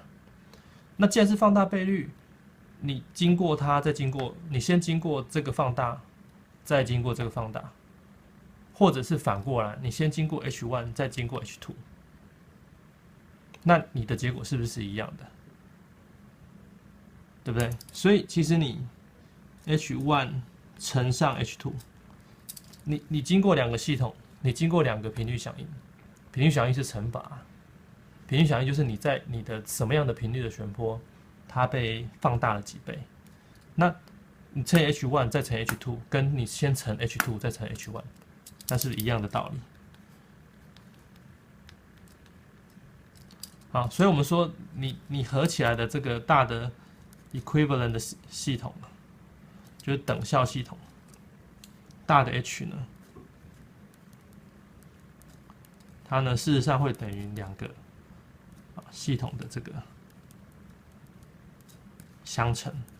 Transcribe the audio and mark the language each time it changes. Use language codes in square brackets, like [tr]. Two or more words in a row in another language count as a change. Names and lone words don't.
[zh] 那既然是放大倍率，你經過它，再經過你先經過這個放大，再經過這個放大，或者是反過來，你先經過 H1，再經過 H2，那你的結果是不是一樣的？對不对？所以其實你 H1 乘上 H2，你經過兩個系統，你經過兩個頻率響應，頻率響應是乘法，頻率響應就是你在你的什麼樣的頻率的旋波，它被放大了幾倍。那你乘 H1 再乘 H2，跟你先乘 H2 再乘 H1，那是一樣的道理。好，所以我們說你合起來的這個大的 equivalent 的系統，就是等效系統，大的 H 呢，它呢事實上會等於兩個系統的這個相乘。